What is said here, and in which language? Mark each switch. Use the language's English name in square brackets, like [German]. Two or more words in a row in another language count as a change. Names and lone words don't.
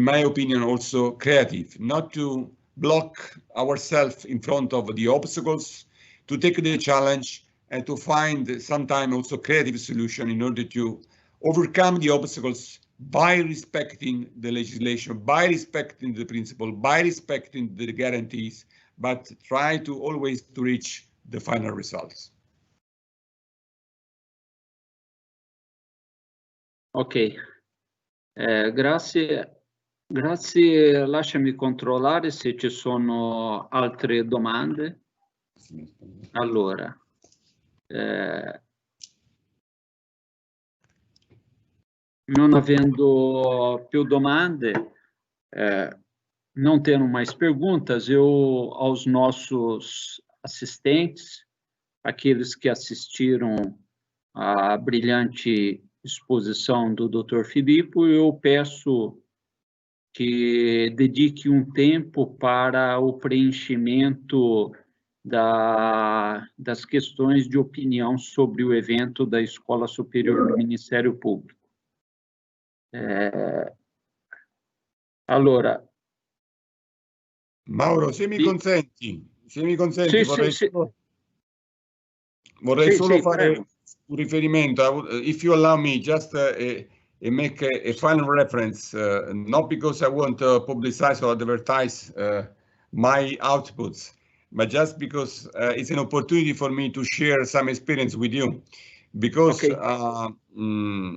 [English] my opinion, also creative, not to block ourselves in front of the obstacles, to take the challenge and to find sometimes also creative solution in order to overcome the obstacles by respecting the legislation, by respecting the principle, by respecting the guarantees, but try to always to reach the final results. [Italian] Ok, grazie. Lasciami controllare se ci sono altre domande. Allora, non havendo più domande, [Portuguese] não tendo mais perguntas, eu, aos nossos assistentes, aqueles que assistiram à brilhante exposição do Dr. Filippo, eu peço que dedique um tempo para o preenchimento das questões de opinião sobre o evento da Escola Superior do Ministério Público. [Italian] Allora, Mauro, se mi consenti, sì, vorrei solo fare prego. un riferimento. [English] If you allow me, just make a final reference, not because I want to publicize or advertise my outputs, but just because it's an opportunity for me to share some experience with you.